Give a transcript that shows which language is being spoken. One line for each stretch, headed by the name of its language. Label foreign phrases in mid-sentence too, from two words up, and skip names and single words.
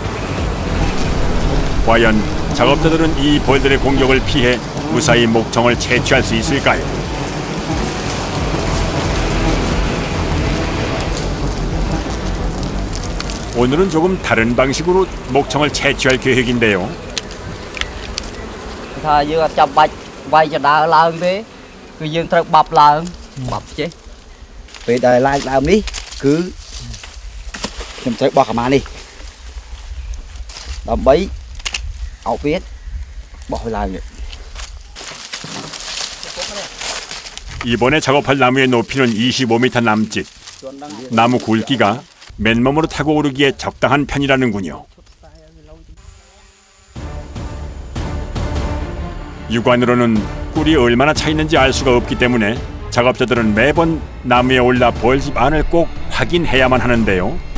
Korean: 과연 작업자들은 이 벌들의 공격을 피해 무사히 목청을 채취할 수 있을까요? 오늘은 조금 다른 방식으로 목청을 채취할 계획인데요.
Khmer: ថាយើងអត់ចាំបាច់វាយចដើឡើងទេគឺយើងត្រូវបាប់ឡើងបាប់ចេះ ពេលដែលឡើងដើមនេះគឺខ្ញុំត្រូវបោះកាម៉ានេះដើម្បីអោបវាបោះវាឡើង
Korean: 이번에 작업할 나무의 높이는 25m 남짓. 나무 굵기가 맨몸으로 타고 오르기에 적당한 편이라는군요. 육안으로는 꿀이 얼마나 차 있는지 알 수가 없기 때문에 작업자들은 매번 나무에 올라 벌집 안을 꼭 확인해야만 하는데요.